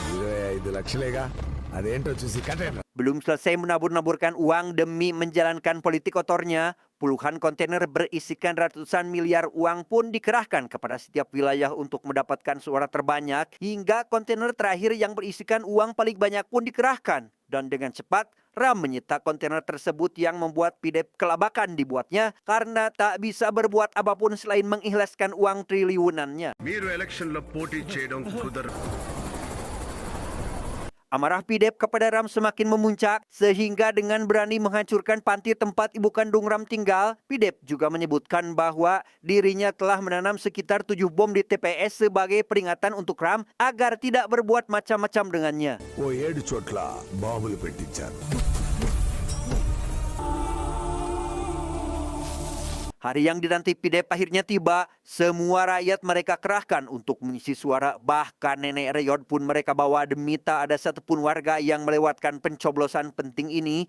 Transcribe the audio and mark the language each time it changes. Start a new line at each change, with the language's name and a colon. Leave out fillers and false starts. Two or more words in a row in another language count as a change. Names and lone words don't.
Indonesian: Belum selesai menabur-naburkan uang demi menjalankan politik kotornya, puluhan kontainer berisikan ratusan miliar uang pun dikerahkan kepada setiap wilayah untuk mendapatkan suara terbanyak, hingga kontainer terakhir yang berisikan uang paling banyak pun dikerahkan. Dan dengan cepat, Ram menyita kontainer tersebut yang membuat PDEP kelabakan dibuatnya karena tak bisa berbuat apapun selain mengikhlaskan uang triliunannya.
Telugu: మీరు ఎలక్షన్లో పోటీ చేయడం కుదరదు.
Indonesian: Amarah PDEP kepada Ram semakin memuncak sehingga dengan berani menghancurkan panti tempat ibu kandung Ram tinggal, PDEP juga menyebutkan bahwa dirinya telah menanam sekitar 7 bom di TPS sebagai peringatan untuk Ram agar tidak berbuat macam-macam dengannya.
Telugu: ఓ 7 చోట్ల బాంబులు పెట్టించారు.
Indonesian: Hari yang dinanti PDEP akhirnya tiba. Semua rakyat mereka kerahkan untuk mengisi suara. Bahkan nenek reyot pun mereka bawa demi tak ada satupun warga yang melewatkan pencoblosan penting ini.